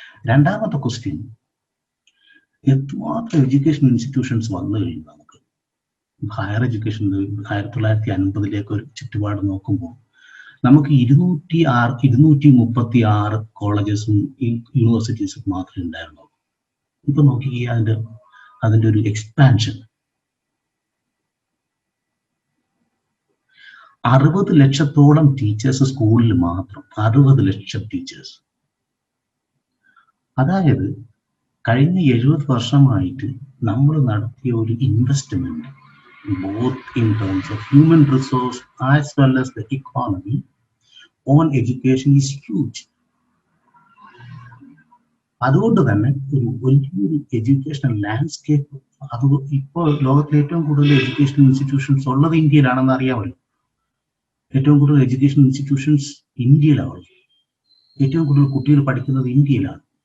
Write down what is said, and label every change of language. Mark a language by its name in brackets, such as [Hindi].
[Malayalam] രണ്ടാമത്തെ ക്വസ്റ്റ്യൻ, എത്രമാത്രം education institutions വന്നു കഴിഞ്ഞു നമുക്ക് ഹയർ എഡ്യൂക്കേഷനിൽ 1950 ഒരു ചുറ്റുപാട് നോക്കുമ്പോൾ നമുക്ക് 236 കോളേജസും യൂണിവേഴ്സിറ്റീസും മാത്രമേ ഉണ്ടായിരുന്നുള്ളൂ. ഇപ്പൊ നോക്കി അതിന്റെ ഒരു എക്സ്പാൻഷൻ. 60 ലക്ഷത്തോളം ടീച്ചേഴ്സ് സ്കൂളിൽ മാത്രം, 60 ലക്ഷം ടീച്ചേഴ്സ്. അതായത് കഴിഞ്ഞ 70 വർഷമായിട്ട് നമ്മൾ നടത്തിയ ഒരു investment, [English] both in terms of human resource as well as the economy on education is huge. [Malayalam] അതുകൊണ്ട് തന്നെ ഒരു വലിയൊരു എഡ്യൂക്കേഷണൽ ലാൻഡ്സ്കേപ്പ്, അത് ഇപ്പോൾ ലോകത്തിലെ ഏറ്റവും കൂടുതൽ എഡ്യൂക്കേഷണൽ ഇൻസ്റ്റിറ്റ്യൂഷൻസ് ഉള്ളത് ഇന്ത്യയിലാണെന്ന് അറിയാമല്ലോ. ഏറ്റവും കൂടുതൽ എഡ്യൂക്കേഷൻ ഇൻസ്റ്റിറ്റ്യൂഷൻസ് ഇന്ത്യയിലാണ്. ഏറ്റവും കൂടുതൽ കുട്ടികൾ പഠിക്കുന്നത് ഇന്ത്യയിലാണ്.